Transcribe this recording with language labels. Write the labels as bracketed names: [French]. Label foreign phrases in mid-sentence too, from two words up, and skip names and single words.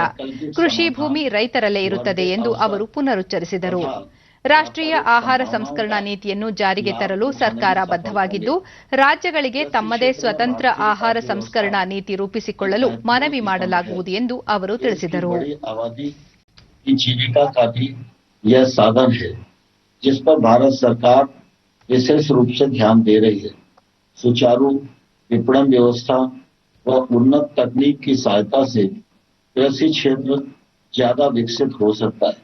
[Kannada] ಕೃಷಿ ಭೂಮಿ ರೈತರಲ್ಲೇ ಇರುತ್ತದೆ ಎಂದು ಅವರು ಪುನರುಚ್ಚರಿಸಿದರು. ರಾಷ್ಟ್ರೀಯ ಆಹಾರ ಸಂಸ್ಕರಣಾ ನೀತಿಯನ್ನು ಜಾರಿಗೆ ತರಲು ಸರ್ಕಾರ ಬದ್ಧವಾಗಿದ್ದು ರಾಜ್ಯಗಳಿಗೆ ತಮ್ಮದೇ ಸ್ವತಂತ್ರ ಆಹಾರ ಸಂಸ್ಕರಣಾ ನೀತಿ ರೂಪಿಸಿಕೊಳ್ಳಲು ಮನವಿ ಮಾಡಲಾಗುವುದು ಎಂದು ಅವರು ತಿಳಿಸಿದರು. [Hindi] यह साधन है जिस पर भारत सरकार विशेष रूप से ध्यान दे रही है. सुचारू विपणन व्यवस्था, व उन्नत तकनीक की सहायता से कृषि क्षेत्र ज्यादा विकसित हो सकता है।